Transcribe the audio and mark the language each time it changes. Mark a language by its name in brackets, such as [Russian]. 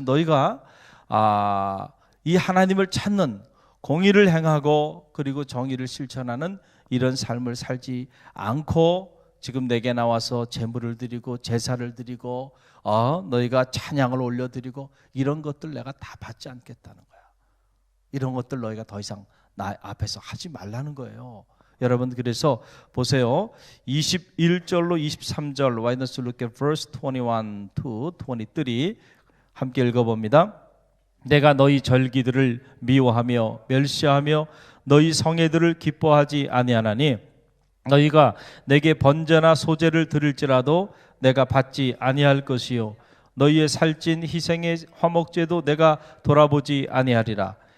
[Korean] 너희가 이 하나님을 찾는, 공의를 행하고 그리고 정의를 실천하는 이런 삶을 살지 않고 지금 내게 나와서 제물을 드리고 제사를 드리고 너희가 찬양을 올려드리고 이런 것들 내가 다 받지 않겠다는 거야. 이런 것들 너희가 더 이상 나 앞에서 하지 말라는 거예요. 여러분, 그래서 보세요. [English] 21절로 23절 Why don't you look at verse 21 to 23 [Korean] 함께 읽어봅니다. 내가 너희 절기들을 미워하며 멸시하며 너희 성회들을 기뻐하지 아니하나니 너희가 내게 번제나 소제를 드릴지라도 내가 받지 아니할 것이요 너희의 살찐 희생의 화목제도 내가 돌아보지 아니하리라.